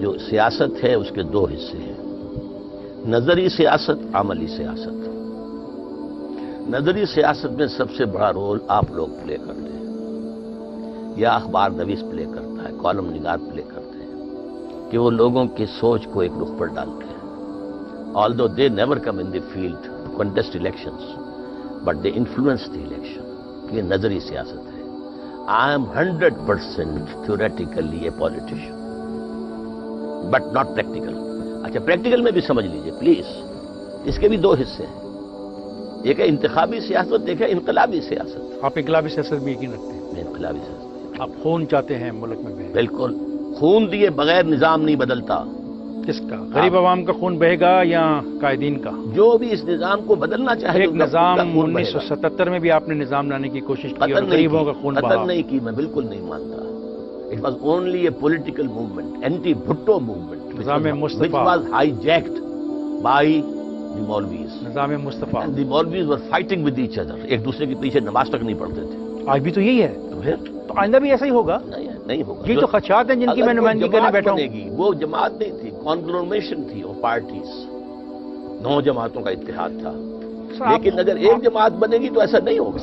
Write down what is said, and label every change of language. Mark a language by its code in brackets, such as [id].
[ur] جو سیاست ہے اس کے دو حصے ہیں، نظری سیاست، عملی سیاست. نظری سیاست میں سب سے بڑا رول آپ لوگ پلے کرتے ہیں، یا اخبار نویس پلے کرتا ہے، کالم نگار پلے کرتے ہیں، کہ وہ لوگوں کی سوچ کو ایک رخ پر ڈالتے ہیں. [en] although they never come in the field to contest elections, but they influence the election. [ur] یہ نظری سیاست ہے. [en] I am 100% theoretically a politician, but not practical. [ur] اچھا، پریکٹیکل میں بھی سمجھ لیجئے پلیز. اس کے بھی دو حصے ہیں، ایک ہے انتخابی سیاست، ایک ہے انقلابی سیاست. آپ انقلابی سیاست میں یقین رکھتے ہیں؟ میں انقلابی سیاست. آپ خون چاہتے ہیں ملک میں بہے؟ بالکل. خون دیے بغیر نظام نہیں بدلتا. کس کا؟ غریب عوام کا خون بہے گا یا قائدین کا؟ جو بھی اس نظام کو بدلنا چاہے. ایک نظام 1977 میں بھی آپ نے نظام لانے کی کوشش کی اور غریبوں کا خون بہا. قتل نہیں کی، میں بالکل نہیں مانتا. [en] it was only a political movement, anti Bhutto movement, [ur] نظام مصطفیٰ، [en] which was hijacked by the Maulvis. [ur] نظام مصطفیٰ. [en] And the Maulvis were fighting with each other. [ur] ایک دوسرے کے پیچھے نماز تک نہیں پڑھتے تھے. آج بھی تو یہی ہے. تو آئندہ بھی ایسا ہی ہوگا؟ نہیں ہوگا. یہ تو خدشات ہیں جن کی میں نمائندگی کرنے بیٹھا ہوں. وہ جماعت نہیں تھی، کانگلومیشن تھی وہ پارٹیز. 9 جماعتوں کا اتحاد تھا. لیکن اگر ایک جماعت بنے گی تو ایسا نہیں ہوگا.